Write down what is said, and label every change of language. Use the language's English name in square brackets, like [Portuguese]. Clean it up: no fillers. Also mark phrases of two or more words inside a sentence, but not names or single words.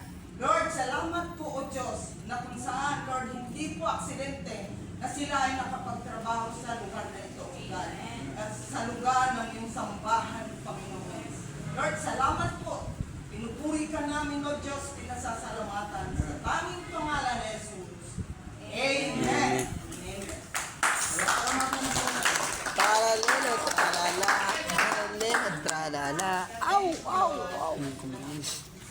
[Filipino] Lord, salamat po, O Diyos, na kung saan, Lord, hindi po aksidente na sila ay nakapagtrabaho sa lugar na ito, [English] O God, [Filipino] at sa lugar ng iyong sambahan, Panginoon. Lord, salamat po. Pinupuri ka namin, O Diyos, pinasasalamatan sa tanging pangalan ni Jesus. Amen. Amen. Tralala, tralala, tralala, tralala. Au, au, au.